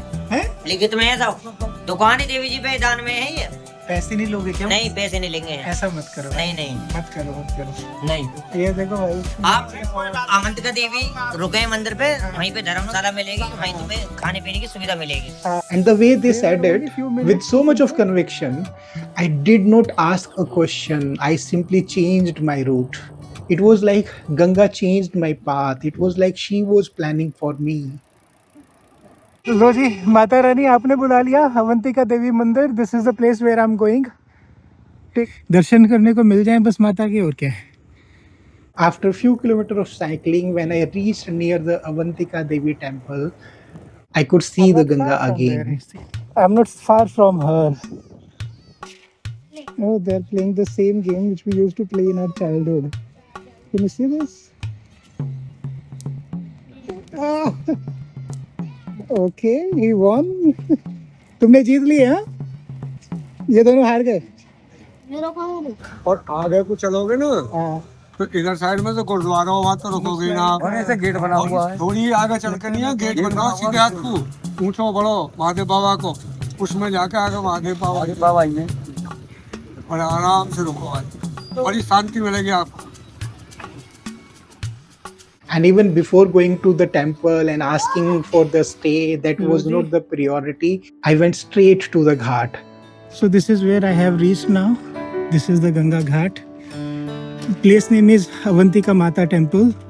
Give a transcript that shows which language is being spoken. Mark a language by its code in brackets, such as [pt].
[hi] है? लिखित में है सब। दुकान ही देवी जी पे दान में है ये। पैसे नहीं लोगे क्या? नहीं पैसे नहीं लेंगे। ऐसा मत करो। नहीं नहीं मत करो। नहीं। ये देखो भाई, आप अवंतिका देवी रुके मंदिर पे, वहीं पे धर्मशाला मिलेगी, वहीं तुम्हें खाने पीने की सुविधा मिलेगी। [en] and the way they said it with so much of conviction, I did not ask a question. I simply changed my route. It was like Ganga changed my path. It was like she was planning for me. [hi] लो जी, माता रानी आपने बुला लिया अवंतिका देवी मंदिर। [en] This is the place where I am going. [hi] ठीक, दर्शन करने को मिल जाए बस माता की, और क्या है। [en] After few kilometers of cycling, when I reached near the Avantika Devi temple, I could see the Ganga again. I'm not far from her. Oh, they're playing the same game which we used to play in our childhood. Can you see this? Oh. Okay, he won. [hi] तुमने जीत लिया, ये दोनों हार गए। और आगे को चलोगे ना हाँ, तो इधर साइड में तो गुरुद्वारा हो, वहाँ तो रुकोगे ना आप। और ऐसे गेट बना हुआ है। थोड़ी आगे चल के नहीं है, गेट बन रहा सीधे हाथ को पूछो बढ़ो महादेव बाबा को, उसमें जाके आगे महादेव बाबा ही है। और आराम से रुको भाई, बड़ी शांति मिलेगी आपको। [en] and even before going to the temple and asking for the stay, that was not the priority. I went straight to the ghat. So this is where I have reached now. This is the Ganga Ghat. Place name is Avantika Mata Temple.